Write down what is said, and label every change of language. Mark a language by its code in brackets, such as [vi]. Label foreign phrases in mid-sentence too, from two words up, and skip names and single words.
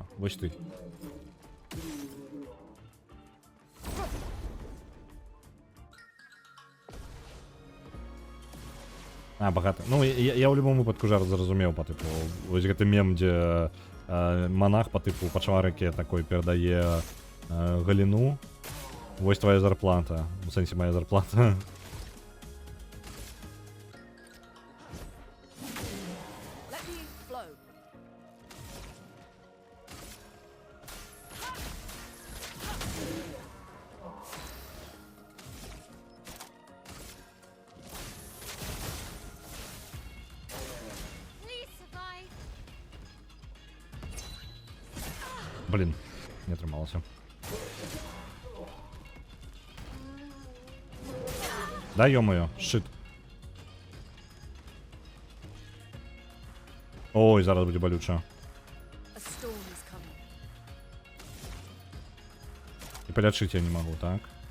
[be] Вось ты. А, багата. Ну, я ў любом выпадку жарт зразумеў па тыпу. Вось гэты мем, дзе монах па тыпу пачварыкі такой перадае галіну. Вось твоя зарплата. У сэнсе моя зарплата. [en] Let me flow. Please survive. [be] Блін, не атрымалася. [ru] Да, ё-моё, шит. [be] Ой, зараз будзе балюча. [en] A storm is coming. [be] І палячыць я не магу, так?